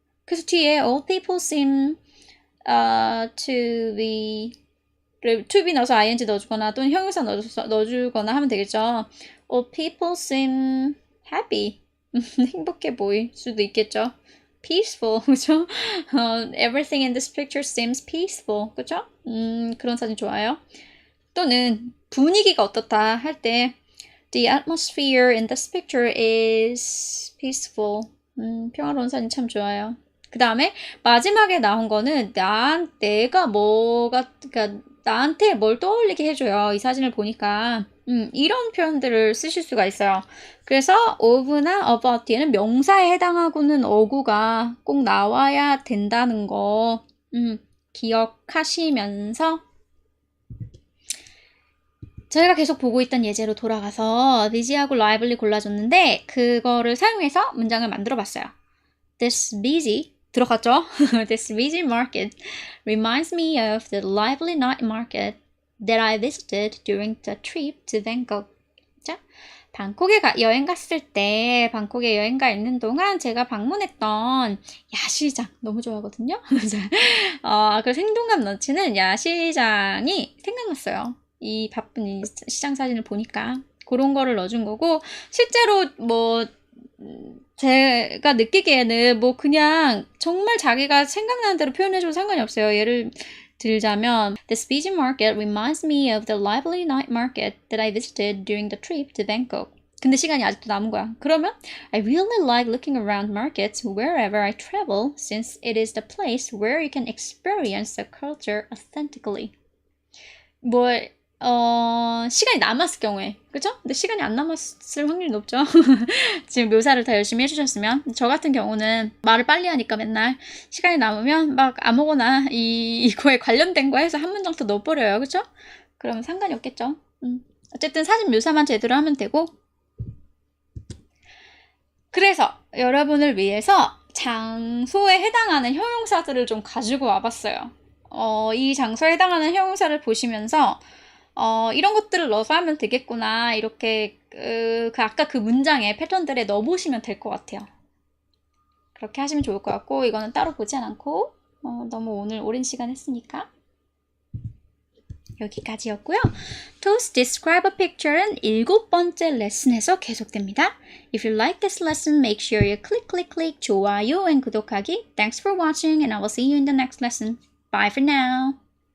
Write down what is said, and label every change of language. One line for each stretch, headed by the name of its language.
Korean: 그래서 뒤에
English: all people seem to be
Korean: 넣어서 ing 넣어주거나 또는 형용사 넣어주거나 하면 되겠죠.
English: All people seem happy.
Korean: 행복해 보일 수도 있겠죠. Peaceful, 그죠?
English: Everything in this picture seems peaceful,
Korean: 그죠? 그런 사진 좋아요. 또는 분위기가 어떻다 할 때
English: The atmosphere in this picture is peaceful.
Korean: 평화로운 사진 참 좋아요. 그 다음에 마지막에 나온 거는 내가 그러니까 나한테 뭘 떠올리게 해줘요. 이 사진을 보니까. 이런 표현들을 쓰실 수가 있어요. 그래서 of나 about 뒤에는 명사에 해당하고는 어구가 꼭 나와야 된다는 거 기억하시면서 저희가 계속 보고 있던 예제로 돌아가서 busy하고 lively 골라줬는데 그거를 사용해서 문장을 만들어 봤어요.
English: This busy
Korean: 들어갔죠?
English: This busy market reminds me of the lively night market that I visited during the trip to Bangkok.
Korean: 자, 방콕에 여행 갔을 때 방콕에 여행 가 있는 동안 제가 방문했던 야시장 너무 좋아하거든요. 그래서 생동감 넘치는 야시장이 생각났어요. 이 바쁜 이 시장 사진을 보니까 그런 거를 넣어준 거고 실제로 뭐 제가 느끼기에는 뭐 그냥 정말 자기가 생각나는 대로 표현해줘도 상관이 없어요. 예를 들자면
English: This busy market reminds me of the lively night market that I visited during the trip to Bangkok.
Korean: 근데 시간이 아직도 남은 거야. 그러면
English: I really like looking around markets wherever I travel since it is the place where you can experience the culture authentically.
Korean: 뭐 시간이 남았을 경우에 그죠? 근데 시간이 안 남았을 확률이 높죠. 지금 묘사를 더 열심히 해주셨으면. 저 같은 경우는 말을 빨리 하니까 맨날 시간이 남으면 막 아무거나 이거에 관련된 거 해서 한 문장 더 넣어버려요. 그죠? 그러면 상관이 없겠죠. 어쨌든 사진 묘사만 제대로 하면 되고. 그래서 여러분을 위해서 장소에 해당하는 형용사들을 좀 가지고 와봤어요. 이 장소에 해당하는 형용사를 보시면서 이런 것들을 넣어서 하면 되겠구나 이렇게 아까 그 문장의 패턴들에 넣어보시면 될 것 같아요. 그렇게 하시면 좋을 것 같고 이거는 따로 보지 않고 너무 오늘 오랜 시간 했으니까 여기까지였고요. Toast Describe a Picture는 7번째 레슨에서 계속됩니다.
English: If you like this lesson, make sure you click 좋아요 and 구독하기. Thanks for watching and I will see you in the next lesson. Bye for now.